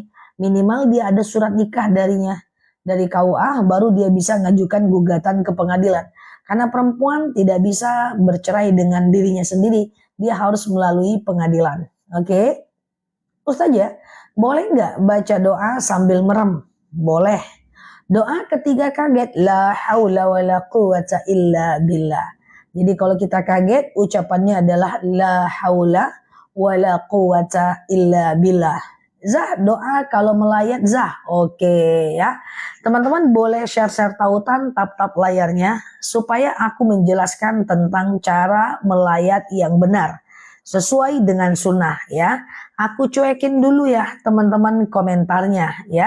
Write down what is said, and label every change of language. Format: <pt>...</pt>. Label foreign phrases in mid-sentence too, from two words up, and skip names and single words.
<id>Minimal dia ada surat nikah darinya, dari KUA, baru dia bisa ngajukan gugatan ke pengadilan. Karena perempuan tidak bisa bercerai dengan dirinya sendiri, dia harus melalui pengadilan. Oke? Ustazah, boleh nggak baca doa sambil merem? Boleh. Doa ketiga kaget,</id> <ar>لا حول ولا قوة إلا بالله.</ar> <id>Jadi kalau kita kaget, ucapannya adalah</id> <ar>لا حول ولا قوة إلا بالله.</ar> <id>Zah, doa kalau melayat Zah. Oke ya. Teman-teman boleh share-share tautan tap-tap layarnya supaya aku menjelaskan tentang cara melayat yang benar sesuai dengan sunnah ya. Aku cuekin dulu ya teman-teman komentarnya ya.</id>